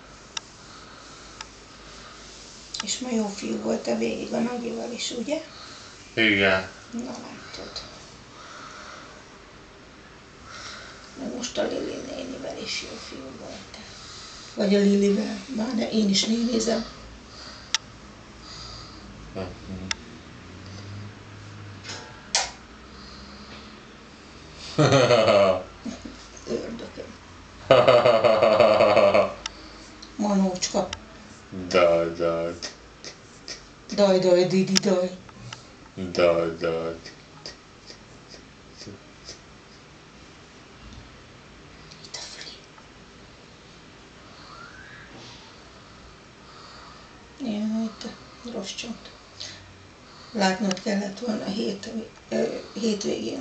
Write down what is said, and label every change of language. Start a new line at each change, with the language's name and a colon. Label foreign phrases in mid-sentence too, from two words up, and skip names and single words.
Hungarian: És ma jó fiú voltál végig a Nagyival is, ugye? Igen. Na látod. Meg most a Lili nénivel is jó fiú voltál. Vagy a Lilivel. Már de én is nénézem. Ördögöm. Manócska. Daj. Daj, daj, didi, daj. Daj. Itt a Fri. Jaj, te rossz csont. Látnod kellett volna hétvégén.